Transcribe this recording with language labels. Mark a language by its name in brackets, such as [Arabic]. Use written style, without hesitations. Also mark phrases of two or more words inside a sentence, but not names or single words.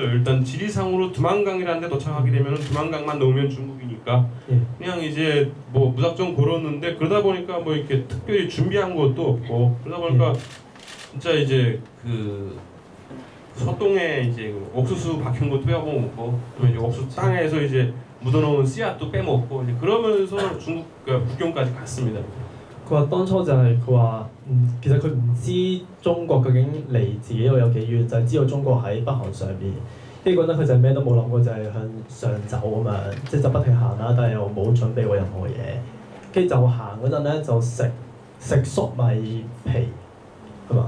[Korean] 일단 지리상으로 두만강이라는 데 도착하게 되면 두만강만 넘으면 중국이니까 그냥 이제 뭐 무작정 걸었는데 그러다 보니까 뭐 이렇게 특별히 준비한 것도 없고 그러다 보니까 진짜 이제 그 소똥에 이제 옥수수 박힌 것도 빼먹고 또 이제 옥수수 땅에서 이제 묻어놓은 씨앗도 빼먹고 이제 그러면서 중국 국경까지 갔습니다. [Cantonese] 佢話當初就係佢話，其實佢唔知中國究竟離自己度有幾遠，就係知道中國喺北韓上邊， 跟住覺得佢就係咩都冇諗過，就係向上走咁樣，即係就不停行啦，但係又冇準備過任何嘢。跟住就行嗰陣咧，就食粟米皮係嘛？